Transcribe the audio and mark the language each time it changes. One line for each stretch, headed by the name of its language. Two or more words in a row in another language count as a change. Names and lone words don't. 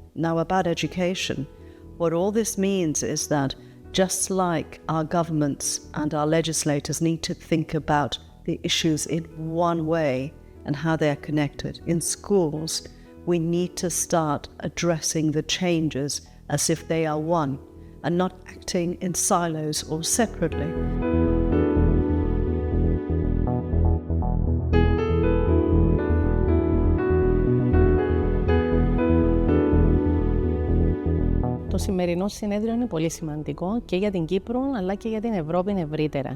English: Now about education, what all this means is that just like our governments and our legislators need to think about the issues in one way, and how they are connected. In schools, we need to start addressing the changes as if they are one and not acting in silos or separately.
Greek: Το σημερινό συνέδριο είναι πολύ σημαντικό και για την Κύπρο αλλά και για την Ευρώπη ευρύτερα.